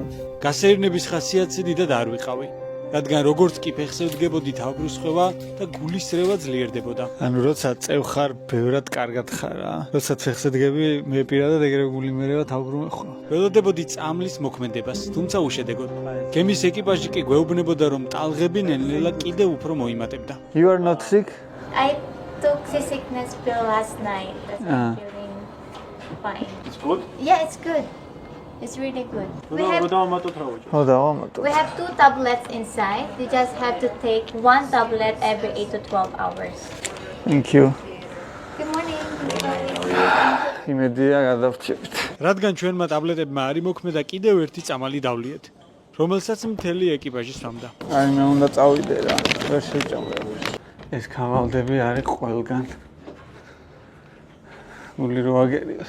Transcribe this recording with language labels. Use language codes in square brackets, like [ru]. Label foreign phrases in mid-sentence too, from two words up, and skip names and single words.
[ka] გასეირნების ხასიათზე დიდად არ ვიყავი. რადგან როგორც კი ფეხზე ვდგებოდი თავბრუსხვევა და გულისრევა ძლიერდებოდა. ანუ როცა წევ ხარ, ბევრად კარგად ხარ რა. როცა ფეხზე დგები, მე პირადად ეგრე გული მერევა თავბრუნე ხო. ველოდებოდი წამლის მოქმედებას, თუმცა უშედეგოდ. გემის ეკიპაჟი კი გვეუბნებოდა, რომ ტალღები ნელ-ნელა კიდევ უფრო მოიმატებდა. [en] You are not sick? I took the sickness pill last night. That's why I'm feeling fine. It's good? Yeah, it's good. It's really good. We have [ka] ხო დავამატო. [en] 2 tablets inside. You just have to take 1 tablet every 8 to 12 hours. Thank you. Good morning. [ka] იმედია გადავრჩებით. რადგან ჩვენმა ტაბლეტებმა არ იმოქმედა, კიდევ ერთი წამალი დავლიეთ, რომელსაც მთელი ეკიპაჟი სვამდა. აი მე უნდა წავიდე რა. ვერ შეჭამებ. ეს კავალდები არის ყველგან. გული რო აგერიოს.